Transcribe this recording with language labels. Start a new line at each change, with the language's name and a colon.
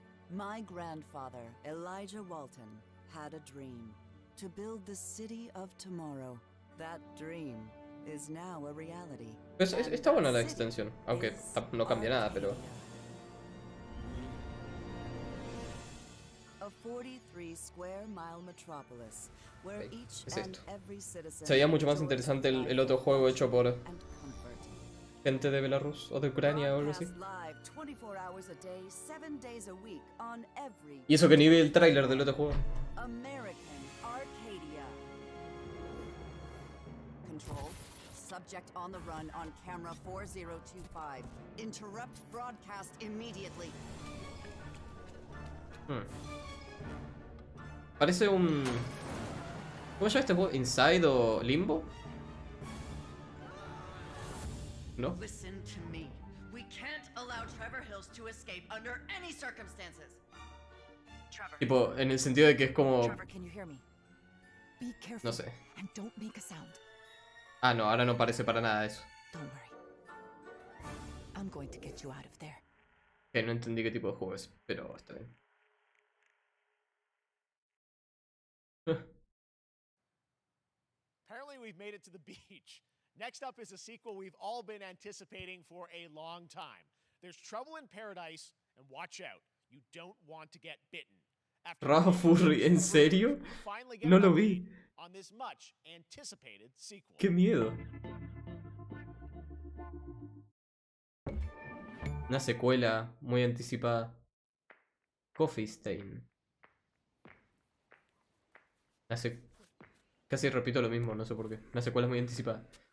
English: My grandfather, Elijah Walton, had a dream to build the city of tomorrow. That dream is now a reality.
Spanish: Pues está buena la extensión, aunque no cambia nada, pero.
English: A 43 square mile metropolis where each
Spanish: ¿Qué es
English: and
Spanish: esto?
English: every citizen
Spanish: Se veía mucho más interesante el otro juego hecho por gente de Belarus o de Ucrania o algo así.
English: live 24 hours a day, 7 days a week on every
Spanish: Y eso que ni vi el tráiler del otro juego.
English: American Arcadia. Control. Subject on the run on camera 4025. Interrupt broadcast immediately.
Spanish: Parece un... ¿Cómo se llama este juego? ¿Inside o Limbo? ¿No?
English: Listen to me. We can't allow Trevor Hills to escape under any circumstances. Trevor.
Spanish: Tipo, en el sentido de que es como...
English: Trevor, can you hear me? Be careful.
Spanish: No sé.
English: And don't make a sound.
Spanish: Ah, no, ahora no parece para nada eso.
English: Don't worry. I'm going to get you out of there.
Spanish: Que no entendí qué tipo de juego es, pero está bien.
English: Apparently we've made it to the beach. Next up is a sequel we've all been anticipating for a long time. There's Trouble in Paradise, and watch out, you don't want to get bitten.
Spanish: Raw Furry, ¿en serio? No lo vi.
English: On this much anticipated sequel.
Spanish: ¡Qué miedo! Una secuela muy anticipada. Coffee Stain. Casi repito lo mismo, no sé por qué. Una secuela muy anticipada.